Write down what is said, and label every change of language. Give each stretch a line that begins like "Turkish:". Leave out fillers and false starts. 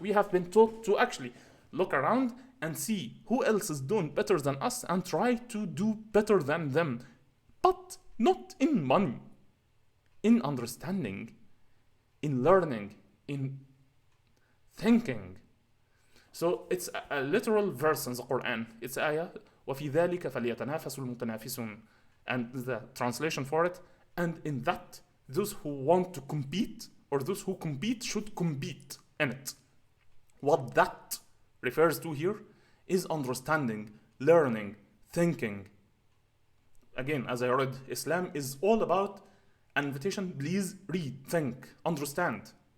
English: We have been taught to actually look around and see who else is doing better than us and try to do better than them. But not in money, in understanding, in learning, in thinking. So it's a literal verse in the Quran. It's ayah,
Arabic: وَفِي ذَلِكَ فَلْيَتَنَافَسُ الْمُتَنَافِسُونَ.
English: And the translation for it, and in that, those who want to compete, or those who compete should compete in it. What that refers to here is understanding, learning, thinking. Again, as I read, Islam is all about an invitation, please read, think, understand.